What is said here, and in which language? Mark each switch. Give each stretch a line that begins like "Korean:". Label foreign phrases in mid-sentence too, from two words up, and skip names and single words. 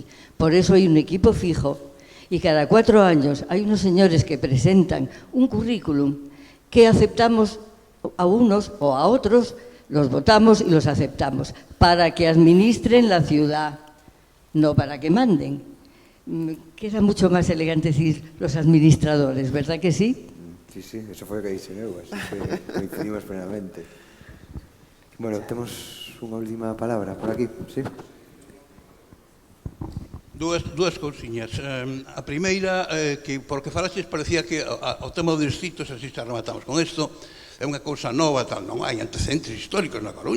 Spanish: Por eso hay un equipo fijo y cada 4 años hay unos señores que presentan un currículum que aceptamos a unos o a otros. Los votamos y los aceptamos para que administren la ciudad, no para que manden. Queda mucho más elegante decir los administradores, ¿verdad que sí?
Galician: Sí, eso foi o que dixen eu, así que coincidimos plenamente. Bueno, temos unha última palabra por aquí, sí? Dúas cousiñas. A primeira, que porque falaxes parecía que o tema dos distritos, así xa rematamos con isto, é unha cousa nova, tal, non hai antecedentes históricos na Coruña.